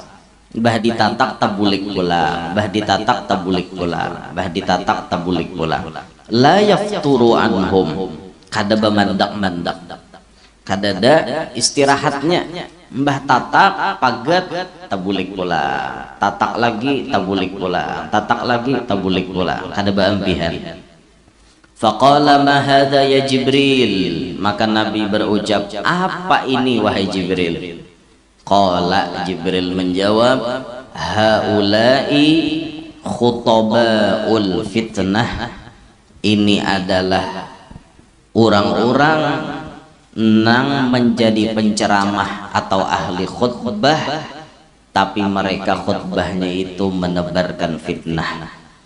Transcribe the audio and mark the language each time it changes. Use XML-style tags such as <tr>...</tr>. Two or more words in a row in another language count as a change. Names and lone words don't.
<bjn>Bah ditatak tabulik pulang, bah ditatak tabulik pulang, bah ditatak tabulik pulang.</bjn> <ar>La yafturu anhum,</ar> <bjn>kada bemandak-mandak, kadada istirahatnya. Mbah tatak pagat tabulik pulang, tatak lagi tabulik pulang, tatak lagi tabulik pulang, kada beampihan.</bjn> <ar>Faqala ma hadha ya Jibril,</ar> <id>maka Nabi berucap, apa ini wahai Jibril? Qala, Jibril menjawab,</id> <ar>haula'i khutabaul fitnah,</ar> <id>ini adalah orang-orang nang menjadi penceramah atau ahli khutbah, tapi mereka khutbahnya itu menebarkan fitnah.</id>